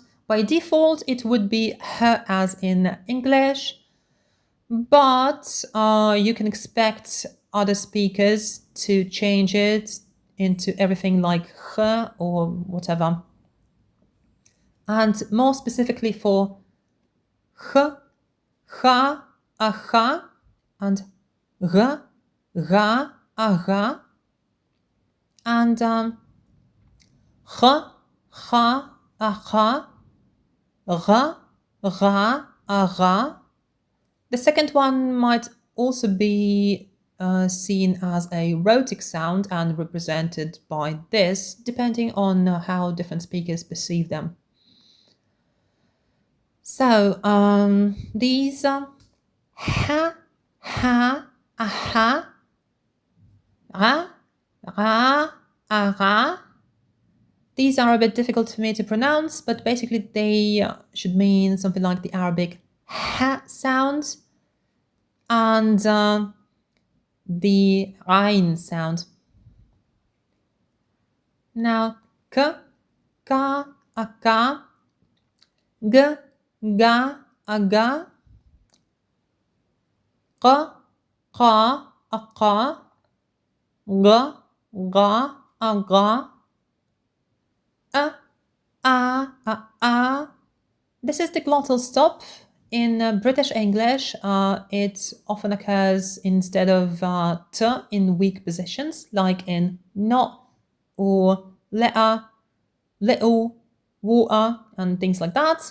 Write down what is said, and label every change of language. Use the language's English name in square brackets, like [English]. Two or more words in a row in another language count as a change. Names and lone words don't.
[English] By default, it would be h as in English, but you can expect other speakers to change it into everything like h or whatever. And more specifically for h, ha, aha, and r, ra, aha, and ha, ha, aha, ra, ra, ara. The second one might also be seen as a rhotic sound and represented by this, depending on how different speakers perceive them. So these ha, ha, aha, ra, ra, ara. These are a bit difficult for me to pronounce, but basically they should mean something like the Arabic ha sound and the ain sound. Now, k, ka, aka, g, ga, aga, qa, qa, aqa, ga, ga, aga, a, a. This is the glottal stop. In British English, it often occurs instead of t in weak positions, like in not or letter, little, water, and things like that.